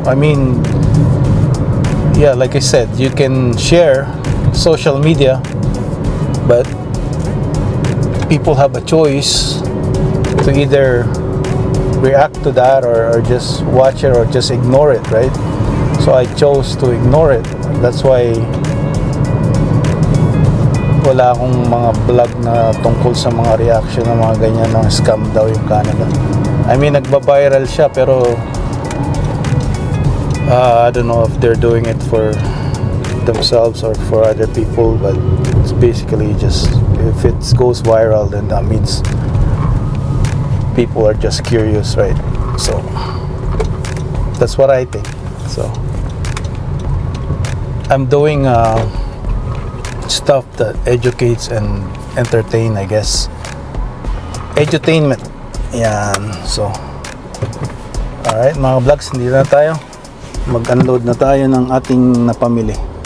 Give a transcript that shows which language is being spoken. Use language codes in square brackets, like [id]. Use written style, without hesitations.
[en] I mean, yeah, like I said, you can share social media, but people have a choice to either react to that or just watch it or just ignore it, right? So I chose to ignore it. That's why [tl] wala akong mga vlog na tungkol sa mga reaction ng mga ganyan ng scam daw yung Canada. [en] I mean, [tl] nagba-viral siya, pero [en] I don't know if they're doing it for themselves or for other people, but it's basically just, if it goes viral, then that means people are just curious, right? So that's what I think. So I'm doing stuff that educates and entertain, I guess. Edutainment. [tl] Yan. [en] So alright [tl] mga vlogs, hindi na tayo mag-unload na tayo ng ating napamili.